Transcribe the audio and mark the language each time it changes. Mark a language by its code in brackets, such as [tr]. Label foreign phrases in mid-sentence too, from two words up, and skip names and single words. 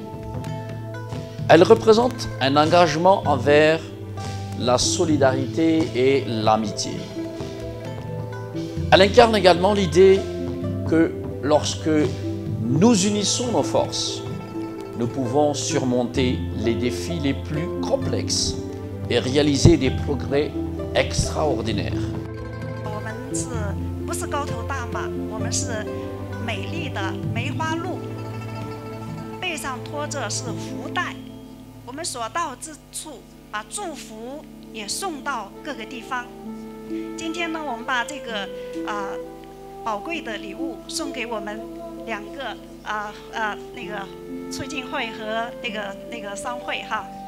[fr] Elle représente un engagement envers la solidarité et l'amitié. Elle incarne également l'idée que lorsque nous unissons nos forces, nous pouvons surmonter les défis les plus complexes et réaliser des progrès extraordinaires. [zh] 我们不是高头大马，我们是美丽的梅花鹿，背上拖着是福袋，我们所到之处把祝福也送到各个地方。今天呢，我们把这个宝贵的礼物送给我们两个那个促进会和那个商会哈。